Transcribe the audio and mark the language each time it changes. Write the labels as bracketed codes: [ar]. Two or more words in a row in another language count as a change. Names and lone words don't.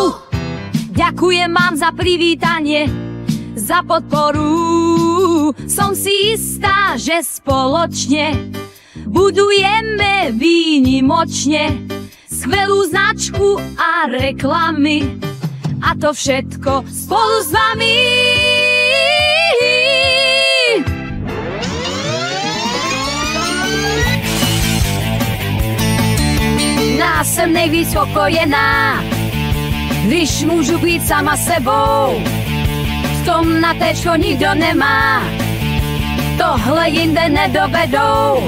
[sk] Ďakujem vám za privítanie, za podporu. Som si istá, že spoločne budujeme výnimočne skvelú značku a reklamy. A to všetko spolu s vami. [cs] Nás jsem nejvíc spokojená, když můžu být sama sebou. V tom na téčko nikdo nemá, tohle jinde nedovedou.